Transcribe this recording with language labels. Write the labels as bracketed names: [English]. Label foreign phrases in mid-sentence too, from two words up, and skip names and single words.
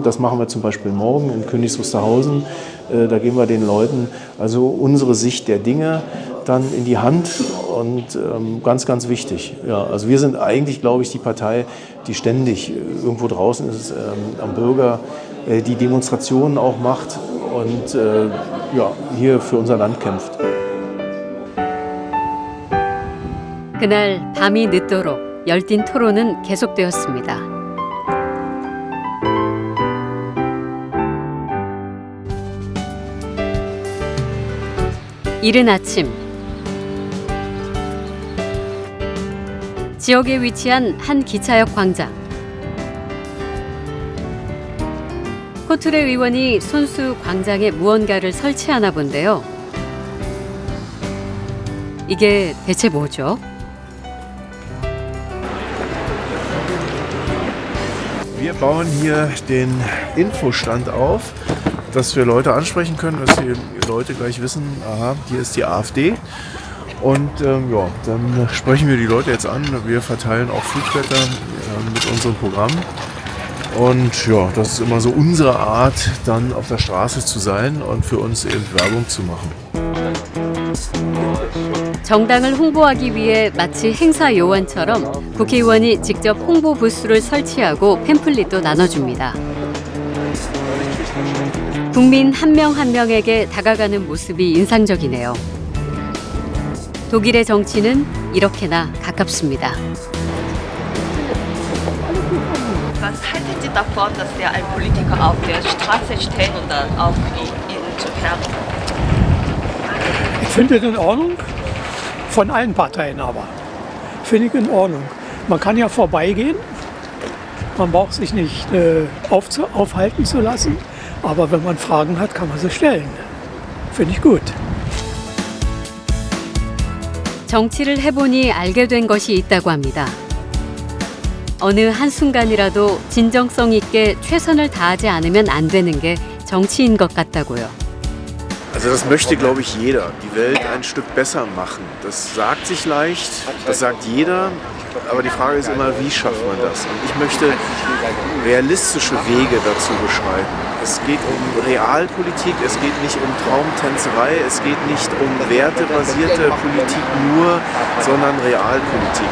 [German] Das machen wir zum Beispiel morgen in Königs Wusterhausen. Da geben wir den Leuten also unsere Sicht der Dinge dann in die Hand und ganz, ganz wichtig. Ja, also wir sind eigentlich, glaube ich, die Partei, die ständig irgendwo draußen ist, am Bürger, die Demonstrationen auch macht und ja, hier für unser Land kämpft. [Korean] 그날 밤이 늦도록 열띤 토론은 계속되었습니다. 이른 아침 지역에 위치한 한 기차역 광장. 코트레 의원이 손수 광장에 무언가를 설치하나 본데요. 이게 대체 뭐죠? [German] Wir bauen hier den Infostand auf, dass wir Leute ansprechen können, dass die Leute gleich wissen, aha, hier ist die AfD. Und ja, dann sprechen wir die Leute jetzt an. Wir verteilen auch Flugblätter mit unserem Programm. Und ja, das ist immer so unsere Art, dann auf der Straße zu sein und für uns eben Werbung zu machen. [Korean] 정당을 홍보하기 위해 마치 행사 요원처럼 국회의원이 직접 홍보 부스를 설치하고 팸플릿도 나눠줍니다. 국민 한 명 한 명에게 다가가는 모습이 인상적이네요. 독일의 정치는 이렇게나 가깝습니다. [German] Was halten Sie davon, dass wir einen Politiker auf der Straße stehen und dann auf ihn zu hören? Ich finde es in Ordnung, von allen Parteien aber. Finde ich in Ordnung. Man kann ja vorbeigehen, man braucht sich nicht aufhalten zu lassen, aber wenn man Fragen hat, kann man sie stellen. Finde ich gut. [Korean] 정치를 해보니 알게 된 것이 있다고 합니다. 어느 한순간이라도 진정성 있게 최선을 다하지 않으면 안 되는 게 정치인 것 같다고요. [German] Also das möchte, glaube ich, jeder. Die Welt ein Stück besser machen. Das sagt sich leicht, das sagt jeder. Aber die Frage ist immer, wie schafft man das? Und ich möchte realistische Wege dazu beschreiben. Es geht um Realpolitik, es geht nicht um Traumtänzerei, es geht nicht um wertebasierte Politik nur, sondern Realpolitik.